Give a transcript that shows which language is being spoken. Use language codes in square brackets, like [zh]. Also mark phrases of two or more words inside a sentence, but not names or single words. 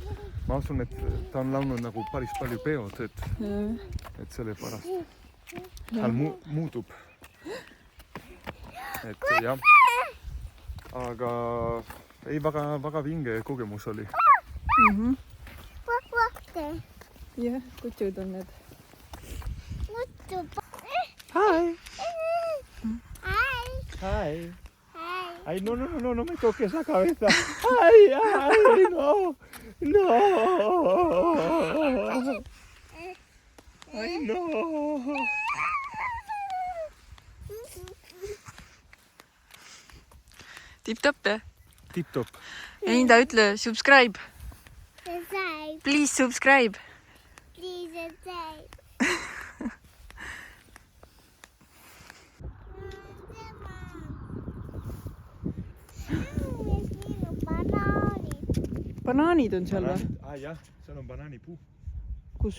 [et] Ma usun, et ta on laulnud nagu päris palju peod, et selle pärast hääl muutub. Et jah, aga ei, väga vinge kogemus oli. Jah, kutsud on need. [en] Hi! Hi! [es] Ay, no me toques la cabeza. Ay, no. Ay, no. [et] Tip-top, jah? Tip-top. Ja nii ta ütle, subscribe. [en] Please subscribe. [et] Banaanid on seal või? Jah, seal on banaanipuu. Kus?